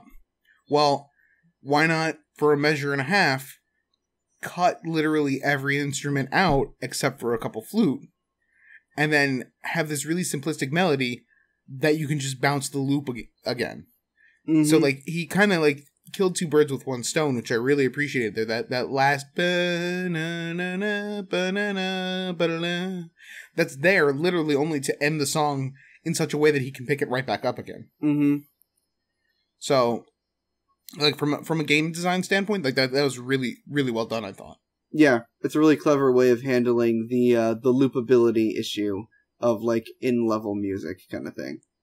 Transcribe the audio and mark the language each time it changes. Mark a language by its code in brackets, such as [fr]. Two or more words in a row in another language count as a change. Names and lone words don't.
[en] Well, why not, for a measure and a half, cut literally every instrument out except for a couple flute, and then have this really simplistic melody that you can just bounce the loop again. Mm-hmm. So, like, he kind of, like, killed 2 birds with 1 stone, which I really appreciated there. That last ba-na-na-na, ba-na-na, ba-da-na, that's there literally only to end the song in such a way that he can pick it right back up again. Mm-hmm. So, like, from a game design standpoint, like that was really, really well done, I thought. Yeah, it's a really clever way of handling the loopability issue of, like, in-level music kind of thing.